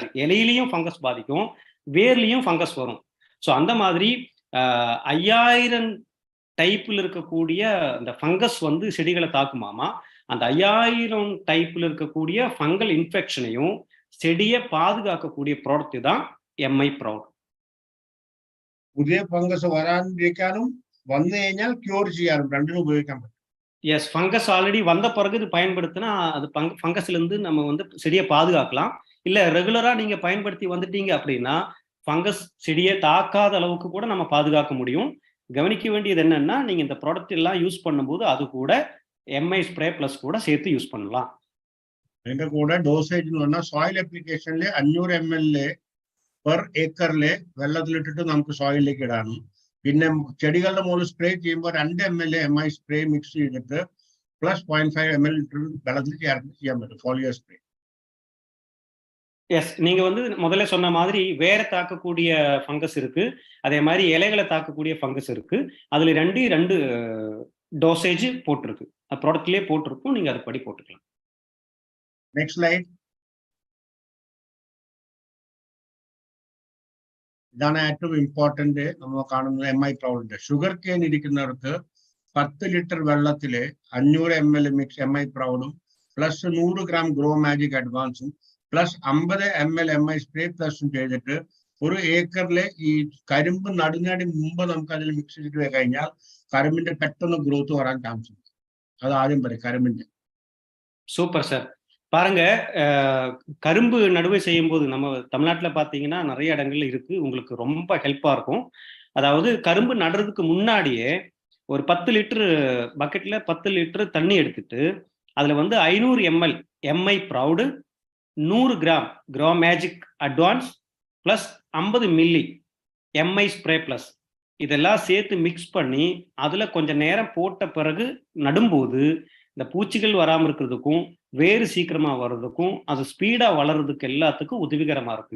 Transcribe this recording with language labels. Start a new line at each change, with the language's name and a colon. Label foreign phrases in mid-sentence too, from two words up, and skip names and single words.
Tamil: இலையிலையும் ஃபங்கஸ் பாதிக்கும், வேர்லையும் ஃபங்கஸ் வரும். ஸோ அந்த மாதிரி 5000 டைப்ல இருக்கக்கூடிய அந்த ஃபங்கஸ் வந்து செடிகளை தாக்குமாமா. அந்த 5000 டைப்ல இருக்கக்கூடிய
English: ஃபங்கல் இன்ஃபெக்ஷனையும்
Tamil: செடியை பாதுகாக்கக்கூடிய ப்ராடக்ட் தான் എംഐ പ്രൗഡ്.
Malayalam: പുതിയ ഫംഗസ് വരാതിരിക്കാനും വന്നു കഴിഞ്ഞാൽ ക്യൂർ ചെയ്യാനും രണ്ടിനും ഉപയോഗിക്കാൻ പറ്റും.
Tamil: எஸ், ஃபங்கஸ் ஆல்ரெடி வந்த பிறகு இது பயன்படுத்தினா அது ஃபங்கஸ்ல இருந்து நம்ம வந்து செடியை பாதுகாக்கலாம். இல்ல ரெகுலரா நீங்க பயன்படுத்தி வந்துட்டீங்க அப்படின்னா ஃபங்கஸ் செடியை தாக்காத அளவுக்கு கூட நம்ம பாதுகாக்க முடியும். கவனிக்க வேண்டியது என்னன்னா, நீங்க இந்த ப்ராடக்ட் எல்லாம் யூஸ் பண்ணும்போது அது கூட எம்ஐ ஸ்ப்ரே பிளஸ் கூட சேர்த்து யூஸ் பண்ணலாம்.
Malayalam: അതിന്റെ കൂടെ ഡോസേജ് എന്ന് പറഞ്ഞാൽ
English: സോയിൽ അപ്ലിക്കേഷനിൽ
Malayalam: 500 ml
English: പെർ ഏക്കറില്
Malayalam: വെള്ളത്തിലിട്ടിട്ട് നമുക്ക് സോയിലിലേക്ക് ഇടാനും, പിന്നെ ചെടികളുടെ മുകളിൽ സ്പ്രേ ചെയ്യുമ്പോൾ 2 ml എംഐ സ്പ്രേ മിക്സ് ചെയ്തിട്ട് പ്ലസ് 0.5 ml വെള്ളത്തിൽ ചേർത്ത് ചെയ്യാൻ പറ്റും
English: ഫോളിയോ സ്പ്രേ.
Tamil: எஸ், நீங்க வந்து முதல்ல சொன்ன மாதிரி வேற தாக்கக்கூடிய ஃபங்கஸ் இருக்கு, அதே மாதிரி இலைகளை தாக்கக்கூடிய ஃபங்கஸ் இருக்கு. அதுல ரெண்டு டோசேஜ் போட்டிருக்கு, ப்ராடக்ட்லயே போட்டிருக்கும். நீங்க அது படி போட்டுக்கலாம்.
English: next slide.
Malayalam: ഇതാണ് ഏറ്റവും ഇമ്പോർട്ടന്റ് നമ്മൾ കാണുന്നത് എംഐ പ്രൗഡിന്റെ.
English: ഷുഗർ കെയിൻ
Malayalam: ഇരിക്കുന്നവർക്ക് 10 ലിറ്റർ വെള്ളത്തില് 500 ml മിക്സ് എംഐ പ്രൗഡും പ്ലസ് 100 ഗ്രാം ഗ്രോ മാജിക് അഡ്വാൻസും പ്ലസ് 50 ml എംഐ സ്പ്രേ പ്ലസും ചെയ്തിട്ട് ഒരു ഏക്കറിലെ ഈ കരിമ്പ് നടുങ്ങാടി മുമ്പ് നമുക്ക് അതിൽ മിക്സ് ചെയ്തിട്ട് കഴിഞ്ഞാൽ കരിമ്പിന്റെ പെട്ടെന്ന് ഗ്രോത്ത് വരാൻ ചാൻസ് ഉണ്ട്. അത് ആദ്യം പറയും കരിമ്പിന്റെ.
English: super sir.
Tamil: பாருங்க, கரும்பு நடுவை செய்யும் போது நம்ம தமிழ்நாட்டில் பார்த்தீங்கன்னா நிறைய இடங்கள்ல இருக்கு, உங்களுக்கு ரொம்ப ஹெல்ப்பா இருக்கும். அதாவது கரும்பு நடுறதுக்கு முன்னாடியே ஒரு 10 லிட்டர் பக்கெட்ல 10 லிட்டர் தண்ணி எடுத்துட்டு அதுல வந்து 500 ml எம்ஐ ப்ரௌடு, 100 கிராம் க்ரோ மேஜிக் அட்வான்ஸ் பிளஸ் 50 மில்லி எம்ஐ ஸ்ப்ரே பிளஸ் இதெல்லாம் சேர்த்து மிக்ஸ் பண்ணி அதுல கொஞ்சம் நேரம் போட்ட பிறகு நடும்போது இந்த பூச்சிகள் வராமல் இருக்கிறதுக்கும் வேறு சீக்கிரமா வர்றதுக்கும் அது ஸ்பீடா வளர்றதுக்கு எல்லாத்துக்கும் உதவிகரமா இருக்கு.